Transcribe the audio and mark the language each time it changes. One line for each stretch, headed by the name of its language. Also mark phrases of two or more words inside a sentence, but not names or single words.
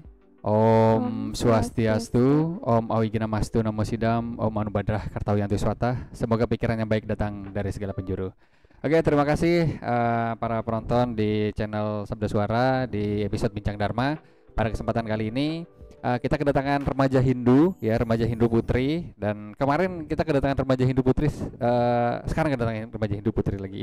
Sanskrit: Om Om Swastiastu. Swastiastu, Om Awigiramastu Namo Sidam, Om Anubadrah Kartawiyantu Swata.
Indonesian: Semoga pikiran yang baik datang dari segala penjuru. Oke, terima kasih para penonton di channel Sabda Suara di episode Bincang Dharma. Pada kesempatan kali ini kita kedatangan remaja Hindu, ya remaja Hindu putri. Dan kemarin kita kedatangan remaja Hindu putri, sekarang kedatangan remaja Hindu putri lagi.